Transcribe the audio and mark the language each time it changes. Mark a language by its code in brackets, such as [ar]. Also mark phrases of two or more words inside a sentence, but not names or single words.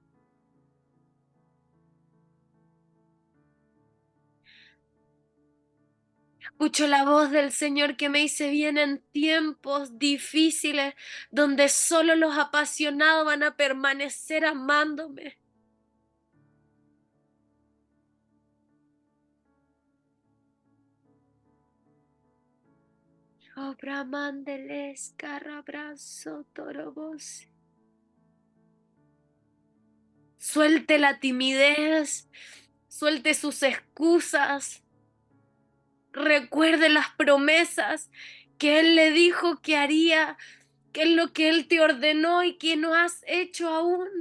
[es] Escucho la voz del Señor que me dice, vienen tiempos difíciles donde solo los apasionados van a permanecer amándome. Obra mandeles carabrazo torobos. Suelte la timidez, suelte sus excusas, recuerde las promesas que Él le dijo que haría, que es lo que Él te ordenó y que no has hecho aún.